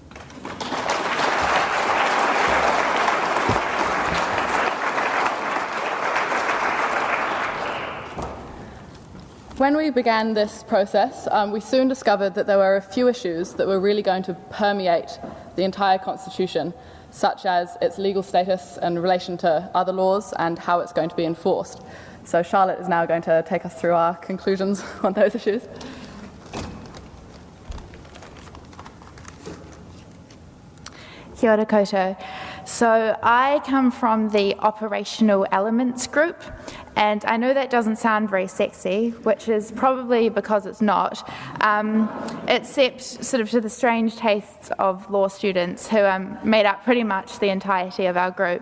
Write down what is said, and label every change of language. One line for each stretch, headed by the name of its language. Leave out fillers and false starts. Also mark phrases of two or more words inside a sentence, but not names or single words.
English: When we began this process, we soon discovered that there were a few issues that were really going to permeate the entire constitution, such as its legal status in relation to other laws and how it's going to be enforced. So Charlotte is now going to take us through our conclusions on those issues.
Māori: Kia ora koutou.
English: So I come from the operational elements group, and I know that doesn't sound very sexy, which is probably because it's not, except sort of to the strange tastes of law students who made up pretty much the entirety of our group.